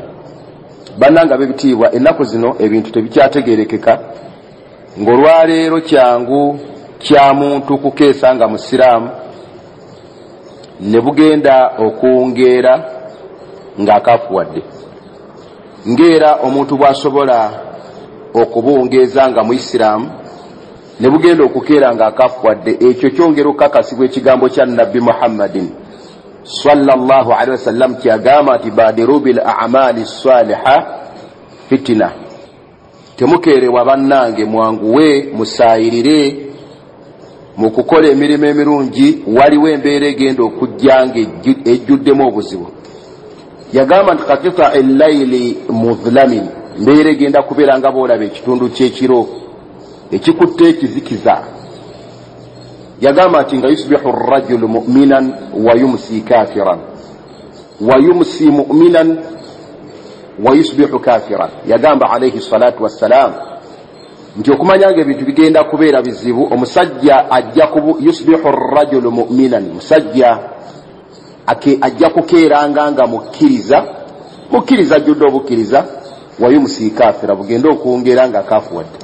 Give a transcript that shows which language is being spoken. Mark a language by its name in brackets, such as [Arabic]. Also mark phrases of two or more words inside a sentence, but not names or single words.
[Ganda] Bannanga b'ebitiibwa, ennaku zino ebintu tebikyategeerekeka, ng'olwaleero kyangu kya muntu kukeesa nga musiraamu ne bugenda okuwungeera ng'akaafuwadde. Ng'era omuntu bw'asobola okubuwungeeza nga muisiraamu ne bugenda okukeera ng'akaafuwadde, ekyo kyongera okukakasibwa ekigambo kya Nabbi Muhammadin [Arabic] صلى الله عليه وسلم [Ganda] kyagamba nti [Arabic] بادروا بالأعمال صالحة فتنا. [Ganda] Temukeerewa bannange, mwanguwe musaayirire mu kukola emirimu emirungi, waliwo embeera egenda okujjanga ejjuddemu obuzibu. Yagamba nti [Arabic] كقطع الليل مظلم, [Ganda] mbeera egenda kubeera nga boolaba ekitundu ky'ekiro ekikutte ekizikiza. Yagamba nti nga [Arabic] يصبح الرجل مؤمنا ويمسي كافرا ويمسي مؤمنا ويصبح كافرا. [Ganda] Yagamba [Arabic] عليه الصلاة والسلام [Ganda] nti okumanyanga ebintu bigenda kubeera bizibu. Omusajja ajja [Arabic] يصبح الرجل مؤمنا, [Ganda] musajja ajja kukeeranga nga mukkiriza ajjudde obukkiriza. [Arabic] ويمسي كافرا, [Ganda] bugenda okuwungeera nga kafuwadde.